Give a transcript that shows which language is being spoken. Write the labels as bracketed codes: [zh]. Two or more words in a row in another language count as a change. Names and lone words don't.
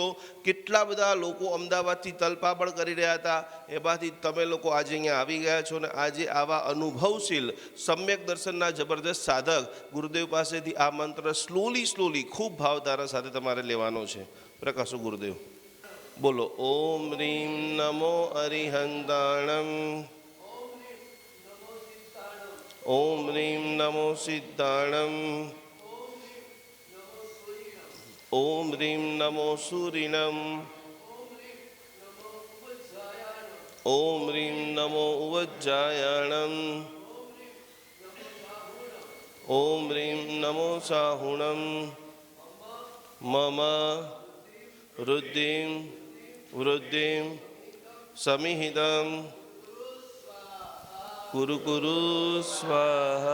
[gu] કેટલા બધા લોકો અમદાવાદથી તલપાપડ કરી રહ્યા હતા, એમાંથી તમે લોકો આજે અહીંયા આવી ગયા છો ને આજે આવા અનુભવશીલ સમ્યક દર્શનના જબરદસ્ત સાધક ગુરુદેવ પાસેથી આ મંત્ર સ્લોલી ખૂબ ભાવધારા સાથે તમારે લેવાનો છે। પ્રકાશો ગુરુદેવ, બોલો [pra] ઓમ રીમ નમો અરિહંતાણમ, ओम ह्रीं नमो सिद्धाणम, ओम ह्रीं नमो सूरिणम, ओम ह्रीं नमो उवज्जायाणम, ओम ह्रीं नमो साहुणम, [sa] मम वृद्धिं वृद्धिं समिहितं कुरु कुरु स्वाहा।